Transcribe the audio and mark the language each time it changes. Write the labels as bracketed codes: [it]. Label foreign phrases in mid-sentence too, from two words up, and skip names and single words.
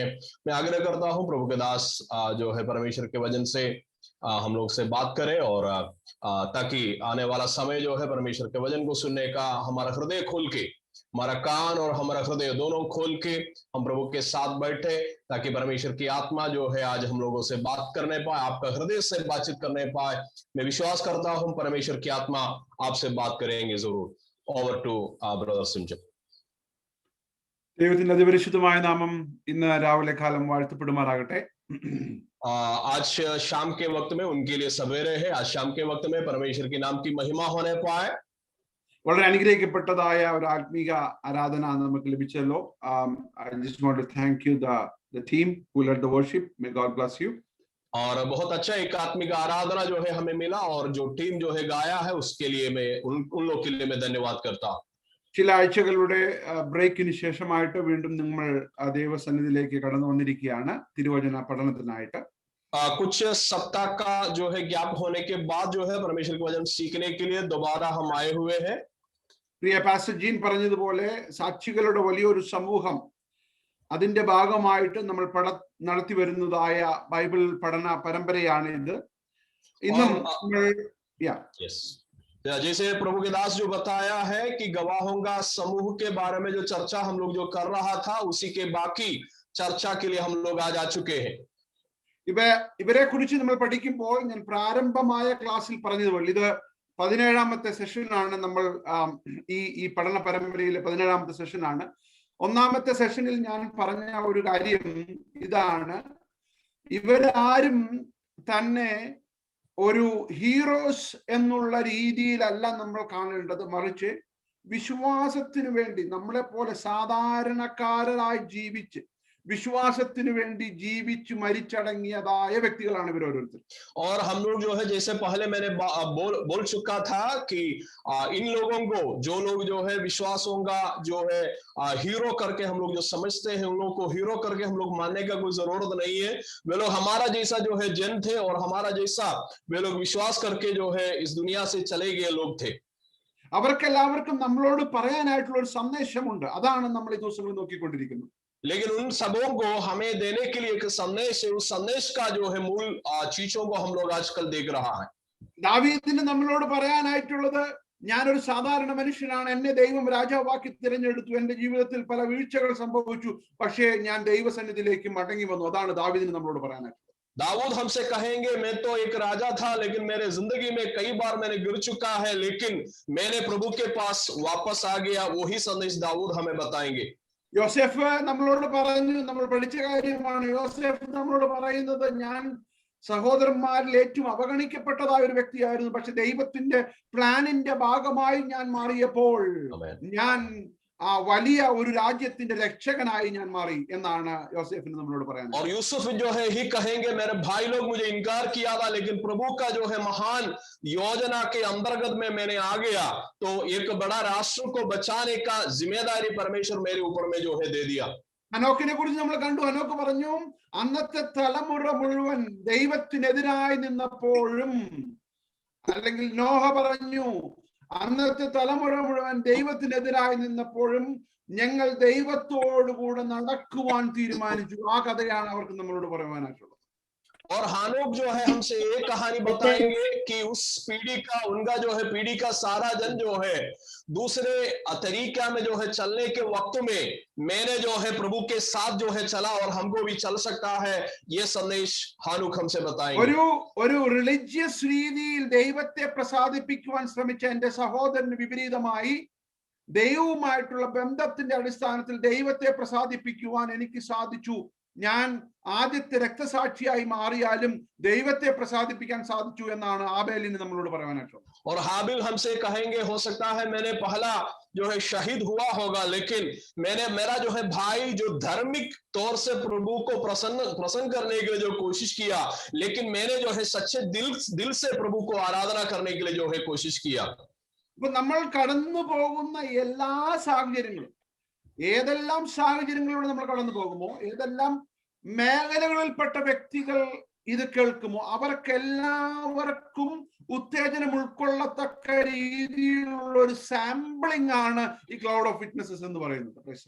[hi] मैं आग्रह करता हूं प्रभु के दास जो है परमेश्वर के वचन से हम लोग से बात करें, और ताकि आने वाला समय जो है परमेश्वर के वचन को सुनने का हमारा हृदय खोल के, हमारा कान और हमारा हृदय दोनों खोल के हम प्रभु के साथ बैठे, ताकि परमेश्वर की आत्मा जो है आज हम लोगों से बात करने पाए, आपका हृदय से बातचीत करने पाए। मैं विश्वास करता हूं परमेश्वर की आत्मा आपसे बात करेंगे जरूर। [en] over to brother सिमचन। [ml] ദൈവത്തിന്റെ അതിപരിശുദ്ധമായ നാമം ഇന്ന് രാവിലെ കാലം വാഴ്ത്തപ്പെടുമാറാകട്ടെ. [hi] आज शाम के वक्त में उनके लिए सवेरे है, आज शाम के वक्त में परमेश्वर के नाम की महिमा होने पाए। [ml] വളരെ അനുഗ്രഹിക്കപ്പെട്ടതായ ഒരു ആത്മീക ആരാധന നമുക്ക് ലഭിച്ചല്ലോ. [en] I just want to thank you the team who led the worship. May God bless you. [hi] और बहुत अच्छा एक आत्मिक आराधना जो है हमें मिला, और जो टीम जो है गाया है उसके लिए मैं उन लोग के लिए मैं धन्यवाद करता हूँ। [ml] ചില ആഴ്ചകളുടെ ബ്രേക്കിന് ശേഷമായിട്ട് വീണ്ടും നമ്മൾ ദൈവസന്നിധിയിലേക്ക് കടന്നു വന്നിരിക്കുകയാണ് തിരുവചന പഠനത്തിനായിട്ട്. [hi] कुछ सप्ताह का जो है गैप होने के बाद जो है परमेश्वर के वचन सीखने के लिए दोबारा हम आए हुए हैं। [ml] പ്രിയ പാസ്റ്റർ ജീൻ പറഞ്ഞതുപോലെ സാക്ഷികളുടെ വലിയൊരു സമൂഹം അതിന്റെ ഭാഗമായിട്ട് നമ്മൾ നടത്തി വരുന്നതായ ബൈബിൾ പഠന പരമ്പരയാണ് ഇത്. ഇന്നും [hi] जैसे प्रभु के दास जो बताया है कि गवाहों का समूह के बारे में जो चर्चा हम लोग जो कर रहा था, उसी के बाकी चर्चा के लिए हम लोग आज आ चुके हैं। [ml] ഇവരെ കുറിച്ച് നമ്മൾ പഠിക്കുമ്പോൾ ഞാൻ പ്രാരംഭമായ ക്ലാസ്സിൽ പറഞ്ഞതുപോലെ ഇത് 17ാമത്തെ സെഷനാണ്. നമ്മൾ ഈ പഠന പരമ്പരയിലെ 17ാമത്തെ സെഷനാണ്. ഒന്നാമത്തെ സെഷനിൽ ഞാൻ പറഞ്ഞ ഒരു കാര്യം ഇതാണ്, ഇവരാരും തന്നെ ഒരു ഹീറോസ് എന്നുള്ള രീതിയിലല്ല നമ്മൾ കാണേണ്ടത്, മറിച്ച് വിശ്വാസത്തിനു വേണ്ടി നമ്മളെ പോലെ സാധാരണക്കാരായി ജീവിച്ച് विश्वासത്തിന് വേണ്ടി ജീവിച്ചു മരിച്ചടങ്ങിയതായ വ്യക്തികളാണ് ഇവർ ഓരോരുത്തരും. [hi] और हम लोग जो है जैसे पहले मैंने बोल चुका था कि इन लोगों को जो लोग जो है विश्वासों का जो है हीरो करके हम लोग जो समझते हैं, उन लोगों को हीरो करके हम लोग मानने का कोई जरूरत नहीं है। वे लोग हमारा जैसा जो है जन थे और हमारा जैसा वे लोग विश्वास करके जो है इस दुनिया से चले गए लोग थे। [ml] അവർക്കെല്ലാവർക്കും നമ്മളോട് പറയാനായിട്ടുള്ള ഒരു സന്ദേശമുണ്ട്. അതാണ് നമ്മൾ ഈ ദിവസങ്ങളിൽ നോക്കിക്കൊണ്ടിരിക്കുന്നത്. [hi] लेकिन उन सबों को हमें देने के लिए एक संदेश है, उस संदेश का जो है मूल चीजों को हम लोग आजकल देख रहा है। [ml] ദാവീദിന് നമ്മളോട് പറയാനായിട്ടുള്ളത്, ഞാനൊരു സാധാരണ മനുഷ്യനാണ്, എന്നെ ദൈവം രാജാവാക്കി തിരഞ്ഞെടുത്തു, എന്റെ ജീവിതത്തിൽ പല വീഴ്ചകൾ സംഭവിച്ചു, പക്ഷേ ഞാൻ ദൈവസന്നിധിയിലേക്ക് മടങ്ങി വന്നു. അതാണ് ദാവീദിന് നമ്മളോട് പറയാനായിട്ടുള്ളത്. [hi] दाऊद हमसे कहेंगे, मैं तो एक राजा था, लेकिन मेरे जिंदगी में कई बार मैंने गिर चुका है, लेकिन मैंने प्रभु के पास वापस आ गया। वही संदेश दाऊद हमें बताएंगे। [ml] യോസേഫ് നമ്മളോട് പറഞ്ഞു, നമ്മൾ പഠിച്ച കാര്യമാണ്. യോസേഫ് നമ്മളോട് പറയുന്നത്, ഞാൻ സഹോദരന്മാരിൽ ഏറ്റവും അവഗണിക്കപ്പെട്ടതായ ഒരു വ്യക്തിയായിരുന്നു, പക്ഷെ ദൈവത്തിന്റെ പ്ലാനിന്റെ ഭാഗമായി ഞാൻ മാറിയപ്പോൾ ഞാൻ ആ വലിയ ഒരു രാജ്യത്തിന്റെ രക്ഷകനായി ഞാൻ മാറി എന്നാണ് യോസേഫിന് നമ്മളോട് പറയാൻ. [hi] और यूसुफ जो है ही कहेंगे, मेरे भाई लोग मुझे इनकार किया था, लेकिन प्रभु का जो है महान योजना के अंतर्गत में मैंने आ गया, तो एक बड़ा राष्ट्र को बचाने का जिम्मेदारी परमेश्वर मेरे ऊपर में जो है दे दिया। [ml] ഹനോക്കിനെ കുറിച്ച് നമ്മൾ കണ്ടു. ഹനോക്ക് പറഞ്ഞു, അന്നത്തെ തലമുറ മുഴുവൻ ദൈവത്തിനെതിരായി നിന്നപ്പോഴും, അല്ലെങ്കിൽ നോഹ പറഞ്ഞു, അന്നത്തെ തലമുറ മുഴുവൻ ദൈവത്തിനെതിരായി നിന്നപ്പോഴും ഞങ്ങൾ ദൈവത്തോടു കൂടെ നടക്കുവാൻ തീരുമാനിച്ചു. ആ കഥയാണ് അവർക്ക് നമ്മളോട് പറയുവാനായിട്ടുള്ളത്. [hi] और हानोक जो है हमसे एक कहानी बताएंगे कि उस पीढ़ी का, उनका जो है पीढ़ी का सारा जन जो है दूसरे तरीका में जो है चलने के वक्त में मैंने जो है प्रभु के साथ जो है चला और हमको भी चल सकता है। ये संदेश हानूक हमसे बताएंगे। [ml] ഒരു റിലിജിയസ് രീതിയിൽ ദൈവത്തെ പ്രസാദിപ്പിക്കുവാൻ ശ്രമിച്ച എന്റെ സഹോദരന് വിപരീതമായി ദൈവവുമായിട്ടുള്ള ബന്ധത്തിന്റെ അടിസ്ഥാനത്തിൽ ദൈവത്തെ പ്രസാദിപ്പിക്കുവാൻ എനിക്ക് സാധിച്ചു. ഞാൻ ആദ്യത്തെ രക്തസാക്ഷിയായി മാറിയാലും ദൈവത്തെ പ്രസാദിപ്പിക്കാൻ സാധിച്ചു എന്നാണ് ആബേലിന് നമ്മളോട് പറയാനായിട്ടുള്ളത്. [hi] और हाबिल हमसे कहेंगे, हो सकता है मैंने पहला जो है शहीद हुआ होगा, लेकिन मैंने, मेरा जो है भाई जो धार्मिक तौर से प्रभु को प्रसन्न करने के लिए जो कोशिश किया, लेकिन मैंने जो है सच्चे दिल से प्रभु को आराधना करने के लिए जो है कोशिश किया। [ml] ഇപ്പൊ നമ്മൾ കടന്നു പോകുന്ന എല്ലാ സാഹചര്യങ്ങളും, ഏതെല്ലാം സാഹചര്യങ്ങളിലൂടെ നമ്മൾ കടന്നു പോകുമോ, ഏതെല്ലാം മേഖലകളിൽപ്പെട്ട വ്യക്തികൾ ഇത് കേൾക്കുമോ, അവർക്കെല്ലാവർക്കും ഉത്തേജനം ഉൾക്കൊള്ളത്തക്ക രീതിയിലുള്ള ഒരു സാമ്പിളിംഗ് ആണ് ഈ [en] cloud of witnesses [ml] എന്ന് പറയുന്നത്.